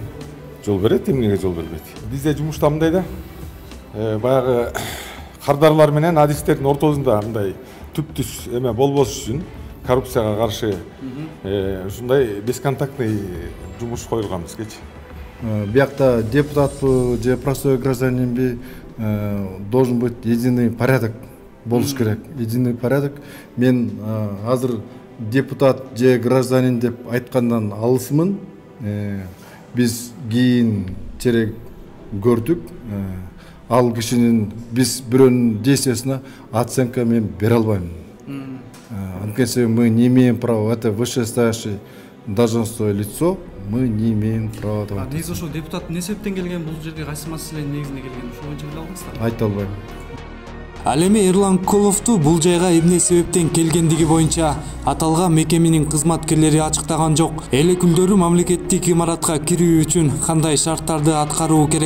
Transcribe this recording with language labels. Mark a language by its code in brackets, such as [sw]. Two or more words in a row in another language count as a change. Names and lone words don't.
[ky] Жол берет, эмнеге жол бербейт? Бизде жумушта мындай да. Баягы кардарлар менен адистердин ортосунда мындай түп-түз эме болбош үчүн коррупцияга каршы ушундай бесконтактный жумуш коюлган бизгечи. Биякта депутатпы же [ru] простой гражданинби должен быть единый порядок [ky] болуш керек. [ru] Единый порядок. [ky] Мен азыр депутат же гражданин деп айткандан алысмын. Биз кийин терек көрдүк. Ал кишинин биз бирөөнүн действиясына оценка мен бере албайм. [ru] Анткени мы не имеем права, это вышестоящее должностное лицо, мы не имеем права. [ky] Негизи ошо депутат эмне себептен келген, бул жерге кайсы маселенин негизинде келген, ошол боюнча биле аласыздарбы? Айта албайм. Ал эми Эрлан Көкөловду бул жайга эмне себептен келгендиги боюнча аталган мекеменин кызматкерлери ачыктаган жок. Эл өкүлдөрү мамлекеттик имаратка кирүү үчүн кандай шарттарды аткаруу керек?